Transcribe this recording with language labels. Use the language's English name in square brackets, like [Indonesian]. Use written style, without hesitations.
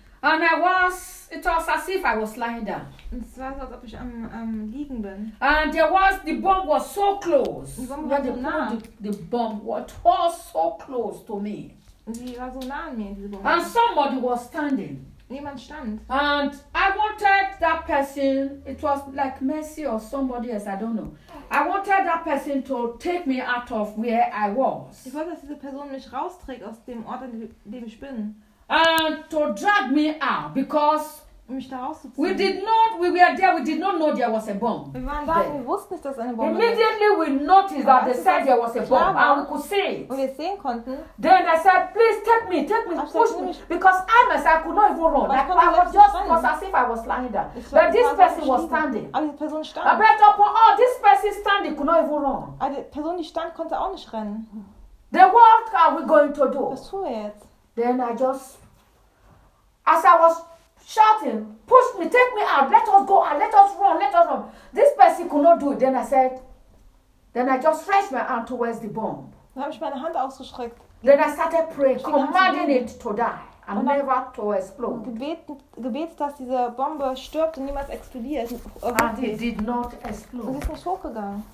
[English] And it was as if I was lying down. [German] Und es war so, als ob ich am liegen bin. [English] And the bomb was so close. [German] Die Bombe war so nah. [English] The bomb was so close to me. [German] Die war so nah an mir, diese Bombe. [English] And somebody was standing. [German] Niemand stand. [English] And I wanted that person, it was like Mercy or somebody else, I don't know. I wanted that person to take me out of where I was. [German] Ich wollte, dass diese Person mich rausträgt aus dem Ort, an dem ich bin. [English] And to drag me out because [German] mich da rauszuziehen. [English] We did not know there was a bomb. [German] Wir waren da, wir wussten nicht, dass eine Bombe. [English] Immediately we noticed that they said there was a bomb and we could see it. [German] Und wir sehen konnten. [English] Then I said, please take me, push me, because I myself could not even run. I was as if I was lying down. But this person was standing. [German] Aber die Person stand. [English] I bet upon all this person standing could not even run. [German] Aber die Person, die stand, konnte auch nicht rennen. [English] Then what are we going to do? [German] Was tun wir jetzt? [English] Then I just, as I was shouting, push me, take me out, let us go and let us run. This person could not do it. Then I said, then I just stretched my arm towards the bomb. [German] Dann habe ich meine Hand ausgestreckt. [English] Then I started praying, commanding it to die and never to explode. [German] Gebet, dass diese Bombe stirbt und niemals explodiert. [English] And it did not explode. [German] Und es ist nicht hochgegangen.